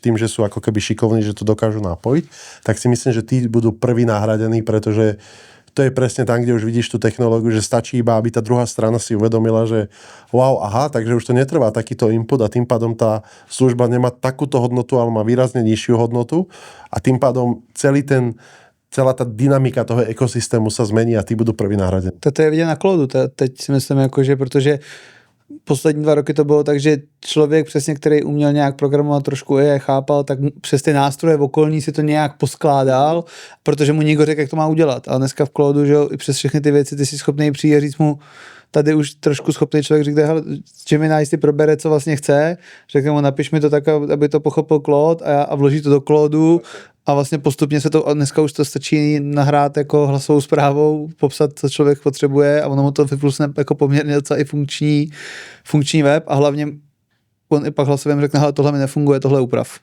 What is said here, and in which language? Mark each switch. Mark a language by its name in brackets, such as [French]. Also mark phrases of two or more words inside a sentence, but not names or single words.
[Slovak] tým, že sú ako keby šikovní, že to dokážu napojiť, tak si myslím, že tí budú prví nahradení, pretože to je presne tam, kde už vidíš tú technológiu, že stačí iba, aby tá druhá strana si uvedomila, že wow, aha, takže už to netrvá takýto input a tým pádom tá služba nemá takúto hodnotu, ale má výrazne nižšiu hodnotu a tým pádom celá tá dynamika toho ekosystému sa zmení a tí budú prvý nahradení. [Czech] To je vidět na Cloudu. Teď si myslím, že protože poslední 2 roky to bylo tak, že člověk přesně, který uměl nějak programovat trošku AI, chápal, tak přes ty nástroje v okolní si to nějak poskládal, protože mu někdo řekl, jak to má udělat. A dneska v Cloudu, že i přes všechny ty věci ty jsi schopný přijít a říct mu, tady už trošku schopný člověk říká, hele, Gemini si probere, co vlastně chce, řekne mu, napiš mi to tak, aby to pochopil Claude a vloží to do Cloudu a vlastně postupně se to, a dneska už to stačí nahrát jako hlasovou zprávou, popsat, co člověk potřebuje a ono mu to vyplusne jako poměrně docela i funkční web a hlavně on i pak hlasovým řekne, hele, tohle mi nefunguje, tohle uprav.